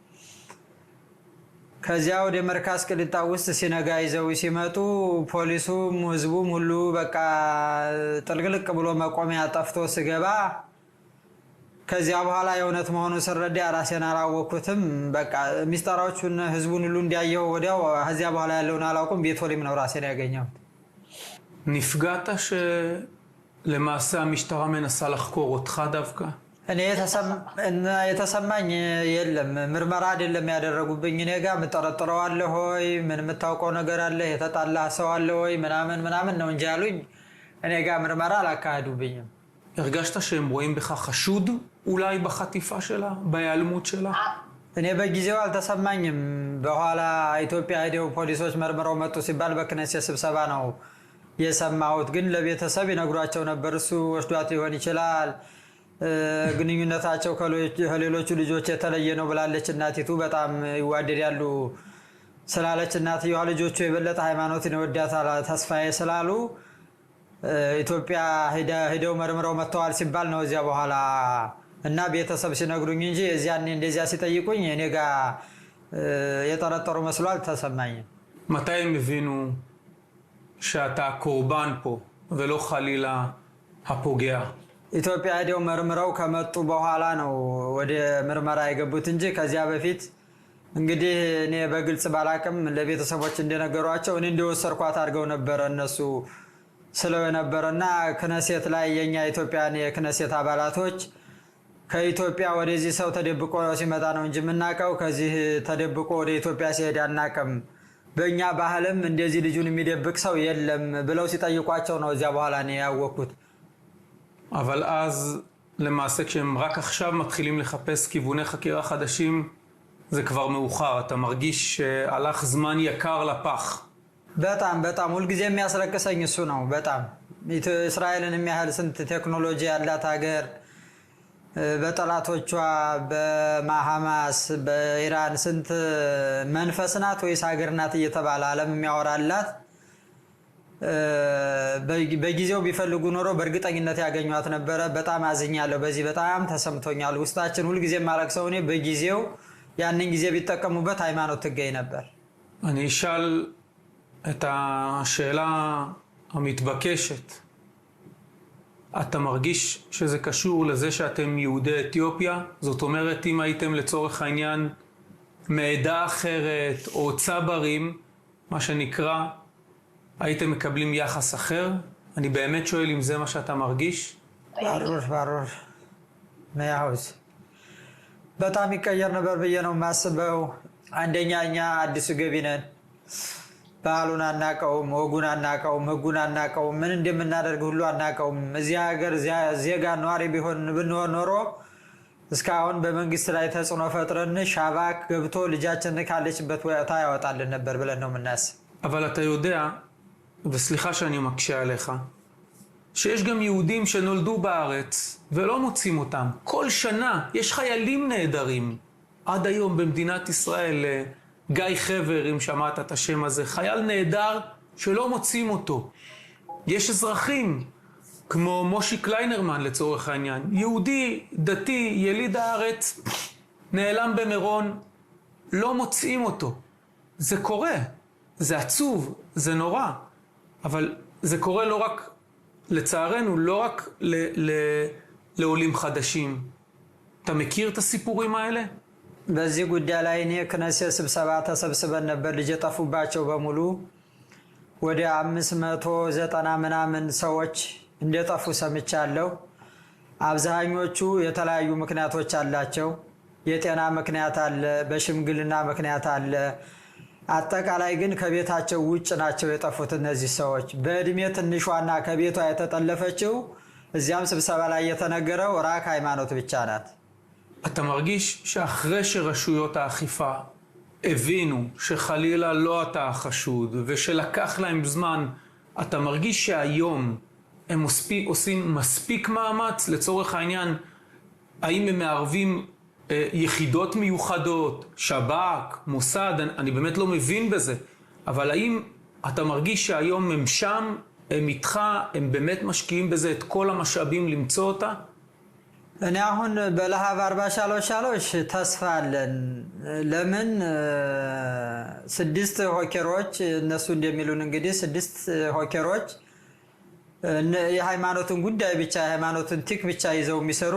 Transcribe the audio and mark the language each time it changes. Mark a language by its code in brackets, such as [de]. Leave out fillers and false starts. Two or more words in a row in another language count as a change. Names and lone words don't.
[am] ከዚያ ወደ መርካዝ ቅሊጣ ውስጥ ሲነጋ ይዘው ሲመጡ ፖሊሱም ህዝቡም ሁሉ በቃ ጥልቅልቅ ብሎ መቆሚያ ጠፍቶ ስገባ ከዚያ በኋላ የእውነት መሆኑ ስረዳ ራሴን አላወቅኩትም። በቃ ሚስጥራዎቹን ህዝቡን ሁሉ እንዲያየው ወዲያው ከዚያ በኋላ ያለውን አላውቅም። ቤቶሊም ነው ራሴን ያገኘሁት። [he] נפגעת שלמעשה המשטרה מנסה לחקור אותך דווקא? [am] እኔ የተሰማኝ የለም። ምርመራ አይደለም ያደረጉብኝ። እኔ ጋር የምጠረጥረው አለ ሆይ ምን የምታውቀው ነገር አለ የተጣላ ሰው አለ ሆይ ምናምን ነው እንጂ ያሉኝ። እኔ ጋር ምርመራ አላካሄዱብኝም። [he] הרגשת שהם רואים בך חשוד אולי בחטיפה שלה, בהיעלמות שלה? [am] እኔ በጊዜው አልተሰማኝም። በኋላ ኢትዮጵያ ሄደው ፖሊሶች መርምረው መጡ ሲባል በክነሴት ስብሰባ ነው የሰማሁት። ግን ለቤተሰብ ይነግሯቸው ነበር እሱ ወስዷት ይሆን ይችላል፣ ግንኙነታቸው ከሌሎቹ ልጆች የተለየ ነው ብላለች እናቲቱ። በጣም ይዋደዳሉ ስላለች እናትየዋ ልጆቹ የበለጠ ሃይማኖትን ይወዳታል ተስፋዬ ስላሉ ኢትዮጵያ ሄደው መርምረው መጥተዋል ሲባል ነው እዚያ በኋላ እና ቤተሰብ ሲነግሩኝ እንጂ እዚያን እንደዚያ ሲጠይቁኝ እኔ ጋር የጠረጠሩ መስሎ አልተሰማኝም። [he] מתי הם הבינו שאתה הקורבן פה ולא חלילה הפוגע? [am] ኢትዮጵያ ሄደው መርምረው ከመጡ በኋላ ነው ወደ ምርመራ የገቡት እንጂ ከዚያ በፊት እንግዲህ እኔ በግልጽ ባላቅም ለቤተሰቦች እንደነገሯቸው እኔ እንደወሰርኳት አድርገው ነበር እነሱ ስለነበረና ክነሴት ላይ የኛ ኢትዮጵያን የክነሴት አባላቶች ከኢትዮጵያ ወደዚህ ሰው ተደብቆ ሲመጣ ነው እንጂ የምናውቀው ከዚህ ተደብቆ ወደ ኢትዮጵያ ሲሄድ አናውቅም፣ በእኛ ባህልም እንደዚህ ልጁን የሚደብቅ ሰው የለም ብለው ሲጠይቋቸው ነው እዚያ በኋላ ነው ያወቅኩት። [he] אבל אז למעשה כשהם רק עכשיו מתחילים לחפש כיווני חקירה חדשים זה כבר מאוחר, אתה מרגיש שהלך זמן יקר לפח? [am] በጣም ሁልጊዜ የሚያስለቅሰኝ እሱ ነው። በጣም እስራኤልን የሚያህል ስንት ቴክኖሎጂ ያላት ሀገር በጠላቶቿ በሐማስ በኢራን ስንት መንፈስ ናት ወይስ ሀገር ናት እየተባለ ዓለም የሚያወራላት በጊዜው ቢፈልጉ ኖሮ በእርግጠኝነት ያገኟት ነበረ። በጣም አዝኛለሁ። በዚህ በጣም ተሰምቶኛል። ውስጣችን ሁልጊዜ ማለቅሰው እኔ በጊዜው ያንን ጊዜ ቢጠቀሙበት ሃይማኖት ትገኝ ነበር። [he] אני אשאל את השאלה המתבקשת. אתה מרגיש שזה קשור לזה שאתם יהודי אתיופיה? זאת אומרת, אם הייתם לצורך העניין מעדה אחרת או צברים, מה שנקרא, הייתם מקבלים יחס אחר? אני באמת שואל אם זה מה שאתה מרגיש? ברור. מאה%. [am] በጣም ይቀየር ነበር ብዬ ነው የማስበው። አንደኛ እኛ አዲስ ገቢ ነን። ባህሉን አናውቀውም፣ ወጉን አናውቀውም፣ ህጉን አናውቀውም፣ ምን እንደምናደርግ ሁሉ አናውቀውም። እዚያ ሀገር ዜጋ ነዋሪ ብንሆን ኖሮ እስካሁን በመንግስት ላይ ተጽዕኖ ፈጥረን ሻባክ ገብቶ ልጃችን ካለችበት ወጣ ያወጣልን ነበር ብለን ነው የምናስብ። [he] אבל אתה יודע, וסליחה שאני מקשה עליך, שיש גם יהודים שנולדו בארץ ולא מוצאים אותם. כל שנה יש חיילים נהדרים. עד היום במדינת ישראל, גיא חבר, אם שמעת את השם הזה, חייל נהדר שלא מוצאים אותו. יש אזרחים, כמו מושי קליינרמן לצורך העניין, יהודי, דתי, יליד הארץ, נעלם במירון, לא מוצאים אותו. זה קורה, זה עצוב, זה נורא, אבל זה קורה לא רק, לצערנו, לא רק לעולים חדשים. אתה מכיר את הסיפורים האלה? [am] በዚህ ጉዳይ ላይ እኔ ክነሴት ስብሰባ ተሰብስበን ነበር። ልጅ የጠፉባቸው በሙሉ ወደ 590 ምናምን ሰዎች እንደጠፉ ሰምቻለሁ። አብዛኞቹ የተለያዩ ምክንያቶች አላቸው። የጤና ምክንያት አለ፣ በሽምግልና ምክንያት አለ። አጠቃላይ ግን ከቤታቸው ውጭ ናቸው የጠፉት እነዚህ ሰዎች። በእድሜ ትንሿና ከቤቷ የተጠለፈችው እዚያም ስብሰባ ላይ የተነገረው ራክ ሃይማኖት ብቻ ናት። [he] אתה מרגיש שאחרי שרשויות האכיפה הבינו שחלילה לא אתה החשוד ושלקח להם זמן, אתה מרגיש שהיום הם עושים מספיק מאמץ? לצורך העניין, האם הם מערבים יחידות מיוחדות, שב"כ, מוסד? אני באמת לא מבין בזה, אבל האם אתה מרגיש שהיום הם שם, הם איתך, הם באמת משקיעים בזה את כל המשאבים למצוא אותה? [am] እኔ አሁን በለሃብ 40 ተስፋ አለን። ለምን 6 ሆከሮች እነሱ እንደሚሉን እንግዲህ 6 ሆከሮች የሃይማኖትን ጉዳይ ብቻ የሃይማኖትን ቲክ ብቻ ይዘው የሚሰሩ